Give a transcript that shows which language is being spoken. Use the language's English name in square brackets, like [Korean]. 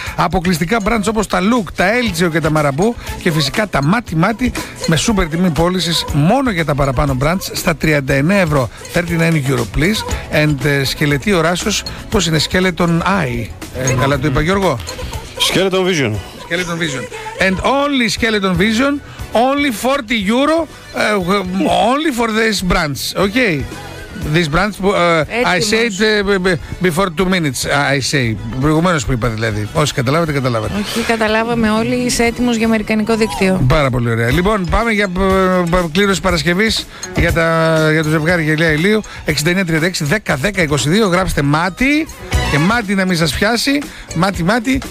[Greek] Αποκλειστικά brands όπως τα Look, τα Elgio και τα Marabou και φυσικά τα Μάτι Μάτι με σούπερ τιμή πώλησης μόνο για τα παραπάνω brands στα 39 ευρώ. [English] 39 euro please. And [Greek] σκελετή οράσεως, πώς είναι, [English] Skeleton Eye. [Greek] Καλά το είπα, Γιώργο. [English] Skeleton Vision. Skeleton Vision. And only Skeleton Vision, only 40 euro, only for this brands. Okay. This brands, I said before 2 minutes, I say. [Greek] Προηγουμένως που είπα δηλαδή. Όσοι καταλάβατε, καταλάβατε. Όχι, καταλάβαμε όλοι, είσαι έτοιμος για αμερικανικό δίκτυο. Πάρα πολύ ωραία. Λοιπόν, πάμε για κλήρωση Παρασκευής για το ζευγάρι γυαλιά ηλίου. 6936-10-10-22. Γράψτε Μάτι. Και Μάτι να μην σας πιάσει. Μάτι, Μάτι.